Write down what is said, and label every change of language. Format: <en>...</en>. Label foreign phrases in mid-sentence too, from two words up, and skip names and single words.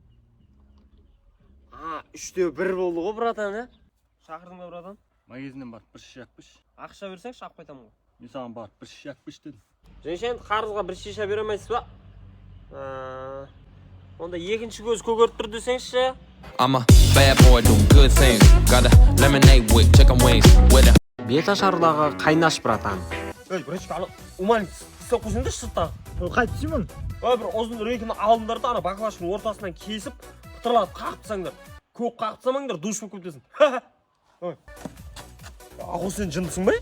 <kk>3-1 болды ғой, братан, Шақырдың ба, братан? Магазиннен барып бір шеше әкпіш. Ақша берсең, шақып қайтамын ғой. Мен саған барып бір шеше әкпіш дедім. Женшен, қарызға бір шиша бере алмайсыз ба? Онда екінші көз көгеріп тұр десеңші.</kk> <en>I'm a bad boy doing good things. Got a lemonade with chicken wings with a</en> <kk>Бет ашардағы қайнаш, братан. Бречка, умалин, істеп қойсаңдар сырттан. Қайтып сүймін? Бір ұзын рейкіні алдыңдар да, баклашының ортасынан кесіп, пытырлап қақтысаңдар. Көк қақтысамаңдар, душ болып көптесін. Ақыл сен жындысың ба?</kk>